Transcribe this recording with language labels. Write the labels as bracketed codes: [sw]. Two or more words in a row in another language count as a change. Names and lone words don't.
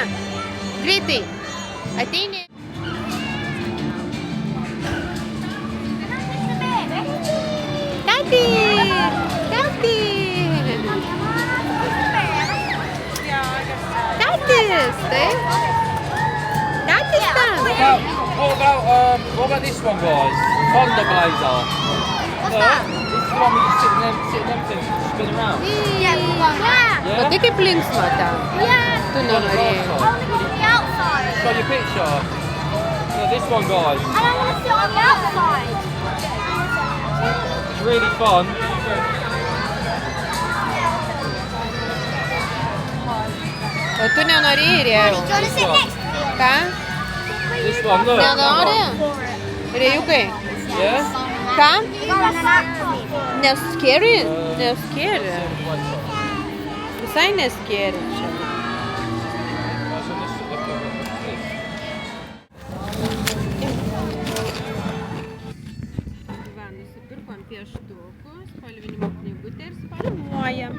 [lt] Greitai! Ateini! Tati! Tatis, taip? Tatis ten! [en] What about this one, guys? Honda Blazer. What's that? This is the one we just sit in everything, spin around. [lt] O tai kaip linksma ten? Tu nenorėjai. [en] Show your picture. Look, this one, guys. And I want to sit on the outside. It's really fun. [lt] O tu nenorėjai, Rėjau? [en] Do you want to sit next to me? [lt] Ką? [en] This one, look. [lt] Nenori? Rėjukai? Yeah? Ką? [en] Go on an active. [lt] Neskėri? Neskėri. Visai neskėri čia. Va, nusipirkom pieštukus, spalvinimo knygutę ir spalvuojam.